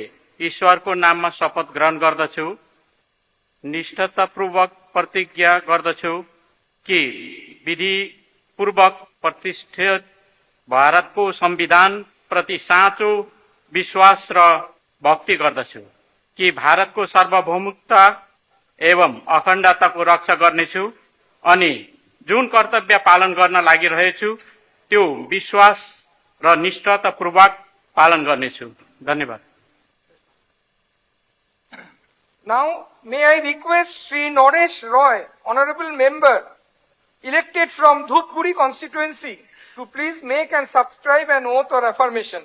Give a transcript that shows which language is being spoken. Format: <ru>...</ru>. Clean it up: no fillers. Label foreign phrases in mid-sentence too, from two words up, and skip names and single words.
<ne>ईश्वर को नाम में शपथ ग्रहण गर्दछु, निष्ठापूर्वक प्रतिज्ञा गर्दछु कि विधि पूर्वक प्रतिष्ठित भारत को संविधान प्रति साँचो विश्वास र भक्ति गर्दछु कि भारत को सार्वभौमिकता एवं अखण्डता को रक्षा गर्नेछु अनि जुन कर्तव्य पालन गर्न लागिरहेछु त्यो विश्वास र निष्ठापूर्वक पालन गर्नेछु। धन्यवाद।</ne> <en>Now, may I request Sri Naresh Roy, Honorable Member, elected from Dhupguri constituency, to please make and subscribe an oath or affirmation.</en>